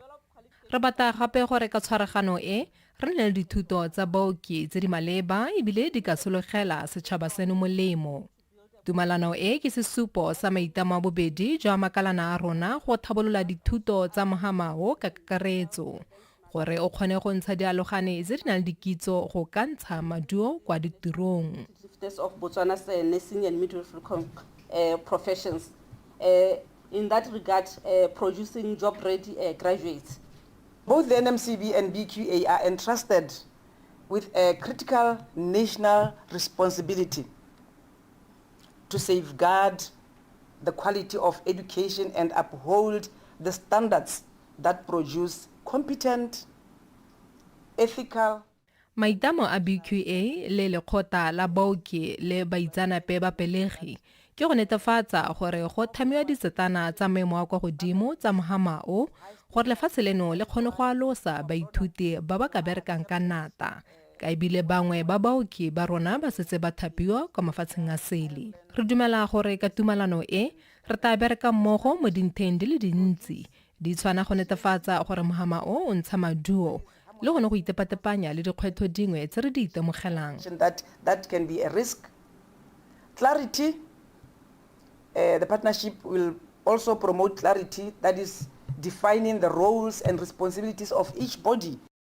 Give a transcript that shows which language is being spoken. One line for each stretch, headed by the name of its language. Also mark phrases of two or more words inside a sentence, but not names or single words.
Tswana: Re bata gape gore ka tshwaragano e re nne le dithuto tsa baoki tse di maleba ebile di ka sologela setšhaba seno molemo. Tumalano e ke sesupo sa maitamo a bobedi jwa makalana a rona go thabolola dithuto tsa mohama o ka kakaretso gore o kgone go ntsha dialogane tse di nang le dikitso go ka ntsha maduo kwa ditirong.
English: Of Botswana's nursing and midwifery professions. In that regard, producing job-ready graduates. Both the NMCB and BQA are entrusted with a critical national responsibility to safeguard the quality of education and uphold the standards that produce competent, ethical.
Tswana: Maitamo a BQA le lekgotla la baoki le baitsanape ba pelegi ke go netefatsa gore go thamiwa ditsetana tsa maemo a kwa godimo tsa mohama o gore lefatshe leno le kgone go alosa baithuti ba ba ka berekang ka nata. Ka ebile bangwe ba baoki ba rona ba setse ba thapiwa kwa mafatsheng a sele. Re dumela gore ka tumalano e re tla bereka mmogo mo dintlheng di le dintsi di tshwana go netefatsa gore mohama o ntsha maduo le gone go itepatepanya le dikgwetho dingwe tse re di itemogelang.
English: That can be a risk. Clarity, the partnership will also promote clarity, that is defining the roles and responsibilities of each body.